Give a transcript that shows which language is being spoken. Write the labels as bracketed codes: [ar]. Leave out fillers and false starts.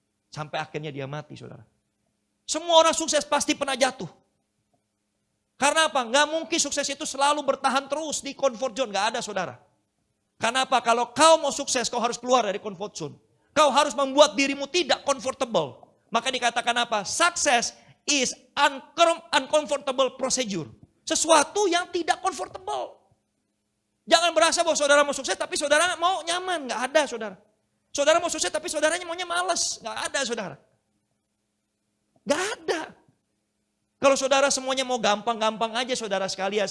[id] Sampai akhirnya dia mati saudara. Semua orang sukses pasti pernah jatuh. Karena apa? Gak mungkin sukses itu selalu bertahan terus di comfort zone. Gak ada saudara. Karena apa? Kalau kau mau sukses kau harus keluar dari comfort zone. Kau harus membuat dirimu tidak comfortable. Maka dikatakan apa? [en] Success is uncomfortable procedure. [id] Sesuatu yang tidak comfortable. Jangan berasa bahwa saudara mau sukses tapi saudara mau nyaman. Gak ada saudara. Saudara mau sukses tapi saudaranya maunya malas. Gak ada saudara. Gak ada. Kalau saudara semuanya mau gampang-gampang aja saudara sekalian.